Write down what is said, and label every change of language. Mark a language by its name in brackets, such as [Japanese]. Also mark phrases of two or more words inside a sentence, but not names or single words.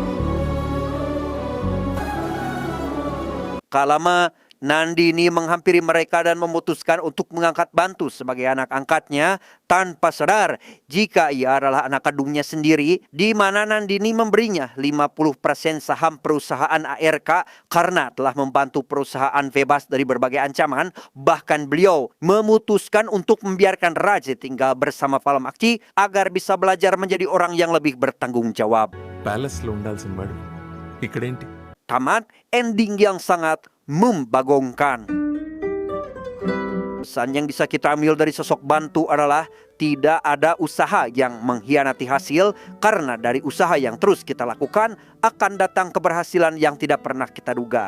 [Indonesian] Tak lama, Nandini menghampiri mereka dan memutuskan untuk mengangkat Bantu sebagai anak angkatnya tanpa sadar jika ia adalah anak kandungnya sendiri, di mana Nandini memberinya 50% saham perusahaan ARK karena telah membantu perusahaan bebas dari berbagai ancaman. Bahkan beliau memutuskan untuk membiarkan Raj tinggal bersama Palmaki agar bisa belajar menjadi orang yang lebih bertanggung jawab. [Telugu] ప్యాలెస్ లో ఉండాల్సిన వాడు ఇక్కడేంటి? [Indonesian] Tamat ending yang sangat membagongkan. Pesan yang bisa kita ambil dari sosok Bantu adalah tidak ada usaha yang mengkhianati hasil, karena dari usaha yang terus kita lakukan akan datang keberhasilan yang tidak pernah kita duga.